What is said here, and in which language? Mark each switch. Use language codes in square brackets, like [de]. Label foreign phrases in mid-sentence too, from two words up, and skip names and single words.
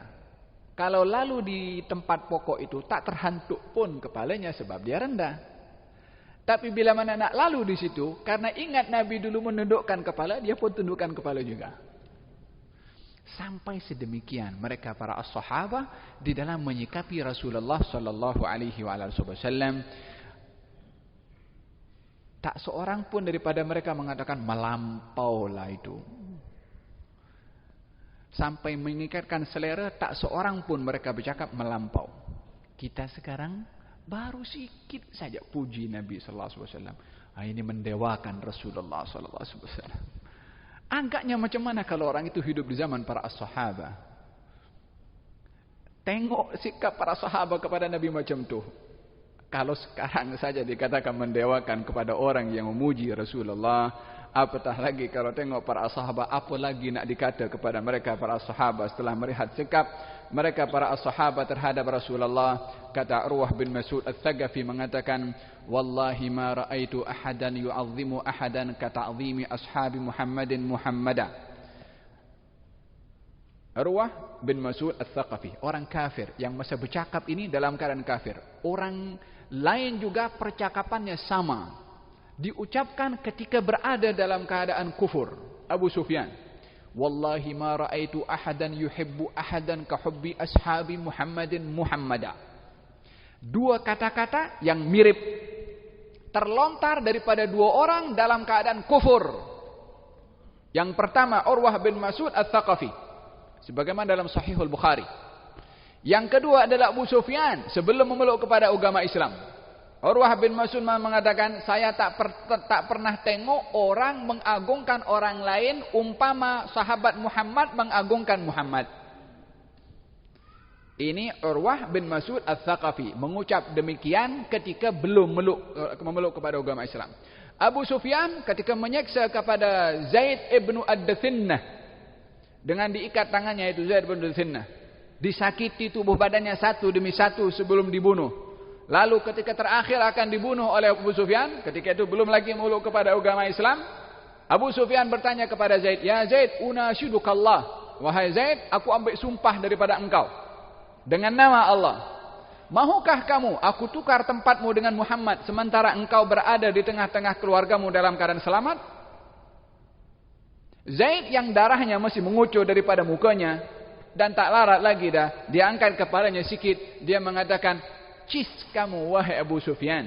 [ms] Kalau lalu di tempat pokok itu tak terhantuk pun kepalanya sebab dia rendah. Tapi bila mana nak lalu di situ, karena ingat Nabi dulu menundukkan kepala, dia pun tundukkan kepala juga. Sampai sedemikian mereka para as-sahabah di dalam menyikapi Rasulullah [ar] صلى الله عليه وسلم. [ms] Tak seorang pun daripada mereka mengatakan melampaulah itu. Sampai mengikatkan selera, tak seorang pun mereka bercakap melampau. Kita sekarang baru sikit saja puji Nabi [ar] صلى الله عليه وسلم. [ms] Ini mendewakan Rasulullah [ar] صلى الله عليه وسلم. [ms] Agaknya macam mana kalau orang itu hidup di zaman para as-sahabah? Tengok sikap para sahabat kepada Nabi macam tu. Kalau sekarang saja dikatakan mendewakan kepada orang yang memuji Rasulullah, apatah lagi kalau tengok para sahabat, apa lagi nak dikata kepada mereka para sahabat setelah melihat sikap mereka para sahabat terhadap Rasulullah. Kata Urwah bin Mas'ud Al-Thaqafi mengatakan, [ar] والله ما رأيت أحدا يعظم أحدا كتعظيم أصحاب محمد محمدا. [ms] Urwah bin Mas'ud Al-Thaqafi, orang kafir yang masa bercakap ini dalam keadaan kafir. Orang lain juga percakapannya sama, diucapkan ketika berada dalam keadaan kufur. Abu Sufyan, [ar] والله ما رأيت أحدا يحب أحدا كحب أصحاب محمد محمدا. [ms] Dua kata-kata yang mirip terlontar daripada dua orang dalam keadaan kufur. Yang pertama Urwah bin Mas'ud Al-Thaqafi, sebagaimana dalam Sahihul Bukhari. Yang kedua adalah Abu Sufyan sebelum memeluk kepada agama Islam. Urwah bin Mas'ud mengatakan, saya tak pernah tengok orang mengagungkan orang lain umpama sahabat Muhammad mengagungkan Muhammad. Ini Urwah bin Mas'ud Al-Thaqafi mengucap demikian ketika belum memeluk kepada agama Islam. Abu Sufyan ketika menyeksa kepada Zaid ibnu Ad-Dathinnah dengan diikat tangannya, itu Zaid ibnu Ad-Dathinnah, disakiti tubuh badannya satu demi satu sebelum dibunuh. Lalu ketika terakhir akan dibunuh oleh Abu Sufyan, ketika itu belum lagi memeluk kepada agama Islam, Abu Sufyan bertanya kepada Zaid, ya Zaid, unasyidukallah, wahai Zaid, aku ambil sumpah daripada engkau dengan nama Allah. Mahukah kamu aku tukar tempatmu dengan Muhammad sementara engkau berada di tengah-tengah keluargamu dalam keadaan selamat? Zaid yang darahnya masih mengucur daripada mukanya dan tak larat lagi dah, dia angkat kepalanya sikit, dia mengatakan, cis kamu wahai Abu Sufyan.